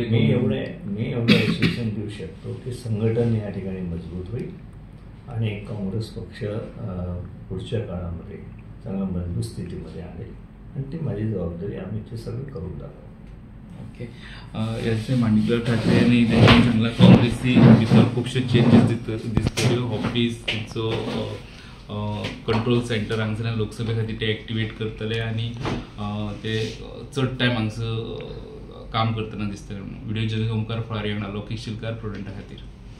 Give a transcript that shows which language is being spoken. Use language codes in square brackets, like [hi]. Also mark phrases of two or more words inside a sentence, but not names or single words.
[mr] मी एवढं ॲश्युरन्स देऊ शकतो की संघटन या ठिकाणी मजबूत होईल आणि काँग्रेस पक्ष पुढच्या काळामध्ये चांगल्या मजबूत स्थितीमध्ये आणेल आणि ती माझी जबाबदारी आम्ही ते सगळं करून दाखवू. [kok] ओके. याचे माणिकराव ठाकरे यांनी त्यांनी सांगला काँग्रेसची भितर खुबशे चेंजीस दिसतल्यो. ऑफिस तेंचो [en] control centre [kok] हांगसर लोकसभे खातीर ते एक्टिवेट करतले आणि ते चड टायम हांगसर काम करतना दिसतले. [en] video journalist [kok] ओमकार फळारी वांगडा लोकेश शिलकार, प्रुडंटा खातीर.